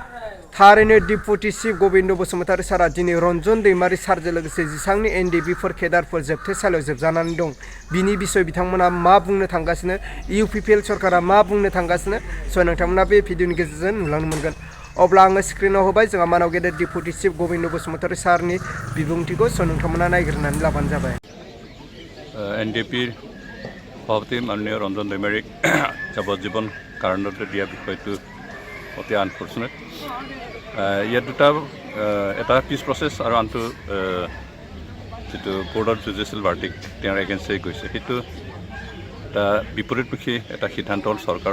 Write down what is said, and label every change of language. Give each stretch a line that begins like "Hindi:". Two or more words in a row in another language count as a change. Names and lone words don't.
Bodo: थारैनो
English: deputy chief
Bodo: गोबिंद बसुमतारी सारा दिनै रन्जन दैमारी सारजों लोगोसे जेसांनि NDP फोर केडारफोर जोबथेसालियाव जोबजानानै दं बिनि बिसय बिथांमोना मा बुंनो थांगासिनो UPPL सरकारा मा बुंनो थांगासिनो नोंथांमोना बे भिडिअनि गेजेरजों नुलांनो मोनगोन। अब्ला आङो स्क्रिनाव होबाय जोंहा मानाव गेदेर
English: deputy chief
Bodo: गोबिंद बसुमतारी सारनि बिबुंथिखौ नोंथांमोना नायग्रोनानै लाबानो जाबाय।
Assamese: NDPৰ সভাপতি মাননীয় ৰঞ্জন দৈমাৰীক যাৱজ্জীৱন কাৰাদণ্ড দিয়া বিষয়টো অতি আনফৰ্চুনেট। ইয়াত দুটা এটা
English: peace process
Assamese: আৰু আনটো যিটো
English: board of judicial verdict
Assamese: তেওঁৰ এগেইনষ্টে গৈছে সেইটো এটা বিপৰীতমুখী এটা সিদ্ধান্ত হ'ল চৰকাৰৰ।